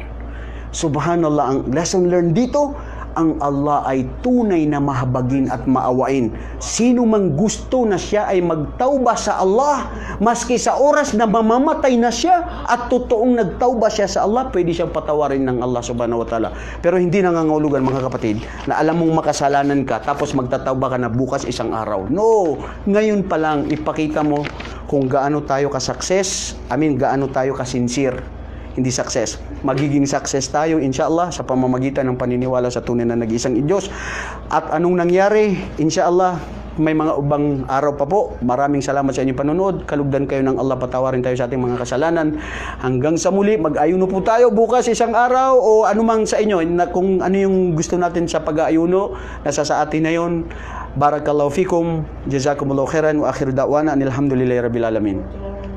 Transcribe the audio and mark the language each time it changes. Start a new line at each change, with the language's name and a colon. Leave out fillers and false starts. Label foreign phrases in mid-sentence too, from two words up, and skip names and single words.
Filipino: Subhanallah, ang
English: lesson learned
Filipino: dito, ang Allah ay tunay na mahabagin at maawain. Sino mang gusto na siya ay magtauba sa Allah, maski sa oras na mamamatay na siya at totoong nagtauba siya sa Allah, pwede siyang patawarin ng Allah
Arabic: سبحانه وتعالى.
Filipino: Pero hindi nangangahulugan, mga kapatid, na alam mong makasalanan ka tapos magtatauba ka na bukas isang araw. No! Ngayon pa lang, ipakita mo kung gaano tayo ka-success, gaano tayo ka-sincere. Hindi success. Magiging success tayo, inshallah, sa pamamagitan ng paniniwala sa tunay na nag-iisang Diyos. At anong nangyari? Inshallah, may mga ubang araw pa po. Maraming salamat sa inyong panonood. Kalugdan kayo ng Allah, patawarin tayo sa ating mga kasalanan. Hanggang sa muli, mag-ayuno po tayo bukas isang araw o anumang sa inyo. Kung ano yung gusto natin sa pag-ayuno, nasa sa atin na yun.
Arabic: بارك الله فيكم جزاكم الله خيرا وآخر دعوانا أن الحمد لله رب العالمين.